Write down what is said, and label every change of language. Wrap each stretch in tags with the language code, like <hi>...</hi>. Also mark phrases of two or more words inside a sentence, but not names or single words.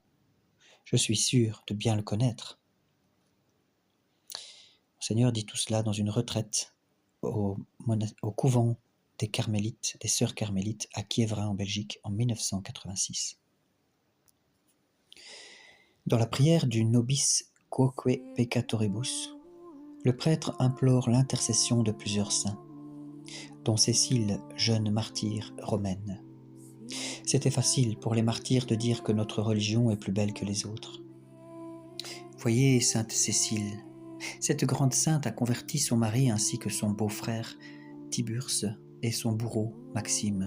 <fr>Je suis sûr de bien le connaître. » Le Seigneur dit tout cela dans une retraite au couvent des Carmélites, des sœurs Carmélites à Quiévrain en Belgique en 1986. Dans la prière du Nobis quoque peccatoribus, le prêtre implore l'intercession de plusieurs saints, dont Cécile, jeune martyre romaine. C'était facile pour les martyrs de dire que notre religion est plus belle que les autres. Voyez sainte Cécile, cette grande sainte a converti son mari ainsi que son beau-frère Tiburce et son bourreau Maxime.</fr>